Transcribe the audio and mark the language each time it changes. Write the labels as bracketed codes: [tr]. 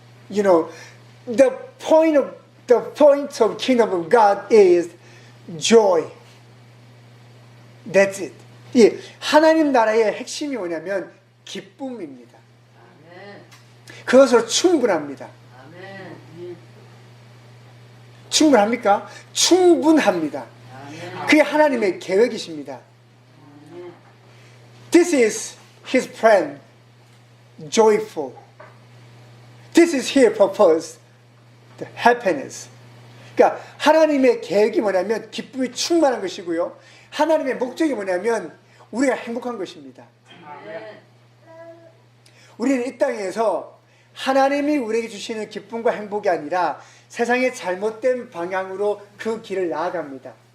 [en] You know, the point of kingdom of God is joy. That's it. [ko] 이 하나님 나라의 핵심이 뭐냐면 기쁨입니다. 그것으로 충분합니다. 충분합니까? 충분합니다. 그게 하나님의 계획이십니다. [en] This is His plan, joyful. This is His purpose, the happiness. [ko] 그러니까 하나님의 계획이 뭐냐면 기쁨이 충만한 것이고요. 하나님의 목적이 뭐냐면 우리가 행복한 것입니다. 우리는 이 땅에서 하나님이 우리에게 주시는 기쁨과 행복이 아니라 세상의 잘못된 방향으로 그 길을 나아갑니다.